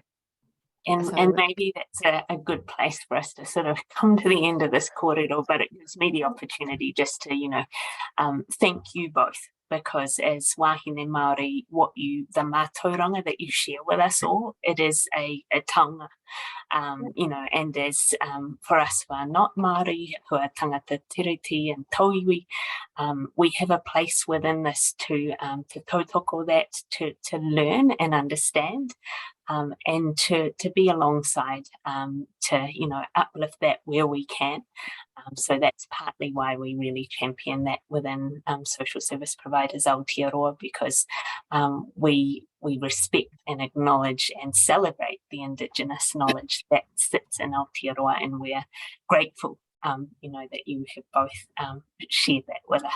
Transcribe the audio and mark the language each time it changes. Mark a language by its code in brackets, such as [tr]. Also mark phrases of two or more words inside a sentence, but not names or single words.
[en] And maybe that's a good place for us to sort of come to the end of this kōrero, but it gives me the opportunity just to, you know, thank you both, because as [mi] wahine Māori, [en] the mātauranga that you share with us all, it is a taonga, you know, and as for us who are not Māori, who are [mi] tangata tiriti [en] and tauiwi, we have a place within this to tautoko that, to learn and understand, and to be alongside, to, you know, uplift that where we can. So that's partly why we really champion that within social service providers Aotearoa, because we respect and acknowledge and celebrate the Indigenous knowledge that sits in Aotearoa, and we're grateful, you know, that you have both shared that with us.